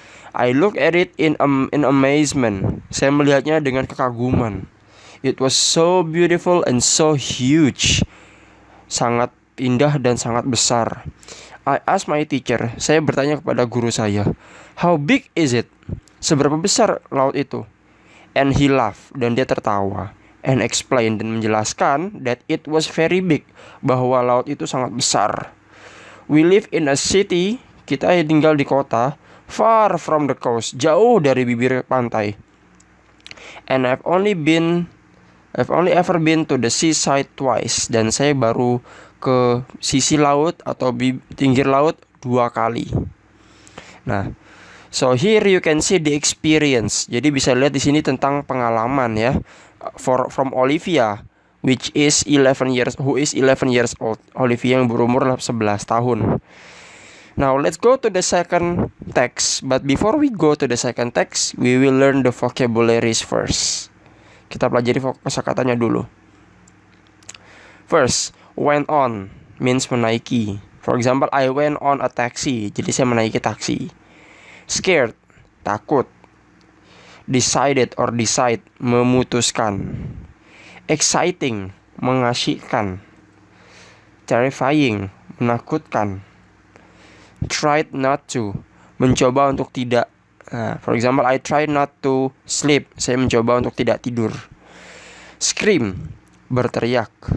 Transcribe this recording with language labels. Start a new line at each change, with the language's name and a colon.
English: I look at it in amazement.
Indonesian: Saya melihatnya dengan kekaguman.
English: It was so beautiful and so huge.
Indonesian: Sangat indah dan sangat besar.
English: I asked my teacher.
Indonesian: Saya bertanya kepada guru saya,
English: how big is it?
Indonesian: Seberapa besar laut itu?
English: And he laughed.
Indonesian: Dan dia tertawa.
English: And explained,
Indonesian: dan menjelaskan
English: that it was very big.
Indonesian: Bahwa laut itu sangat besar.
English: We live in a city.
Indonesian: Kita tinggal di kota
English: far from the coast,
Indonesian: jauh dari bibir pantai.
English: And I've only ever been to the seaside twice.
Indonesian: Dan saya baru ke sisi laut atau pinggir laut 2 kali. Nah,
English: so here you can see the experience.
Indonesian: Jadi bisa lihat di sini tentang pengalaman ya.
English: From Olivia, who is 11 years old.
Indonesian: Olivia yang berumur 11 tahun.
English: Now let's go to the second text. But before we go to the second text, we will learn the vocabularies first.
Indonesian: Kita pelajari kosakatanya dulu.
English: First, went on means menaiki. For example, I went on a taxi.
Indonesian: Jadi saya menaiki taksi. Scared, takut.
English: Decided or decide, memutuskan. Exciting, mengasyikkan. Terrifying, menakutkan. Tried not to,
Indonesian: mencoba untuk tidak.
English: For example, I tried not to sleep.
Indonesian: Saya mencoba untuk tidak tidur. Scream, berteriak.